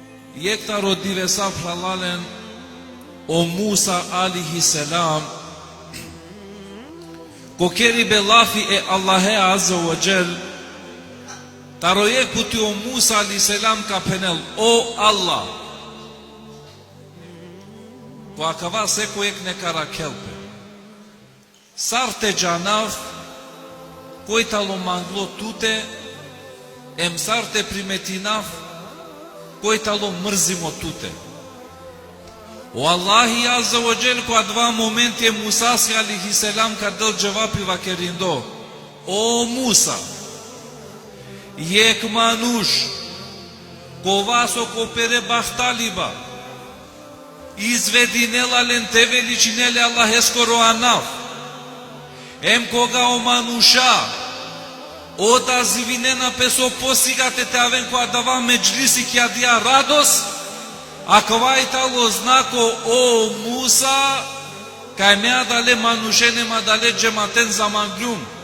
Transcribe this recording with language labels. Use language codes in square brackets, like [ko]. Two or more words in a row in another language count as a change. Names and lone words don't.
[rom] Jekta rodive sa pralalen o Musa [ar] عليه السلام, [rom] ko keri belafi e Allahe [ar] عز وجل, [rom] tarojek puti o Musa [ar] عليه السلام [rom] ka penel, o Allah, ko akava seko ek nekara kelpe, sarte janav, ko italo manglo tute, em sarte primetinav, ko italo mrzimo tute. O Allahi [ar] عز وجل, [rom] ko adva momenti e Musa [ar] عليه السلام [rom] ka del javapi va kerindo, o Musa, jek manush, ko vaso ko pere bahtaliba, izvedinela len te veličinele Allahe skoro anav, em koga o manusha, oda zivinena peso posigate te aven ko adava međlisi ki adia rados, a kvaitalo znako o Musa, kaj mea dale manušene ma dale džematen zamanglum.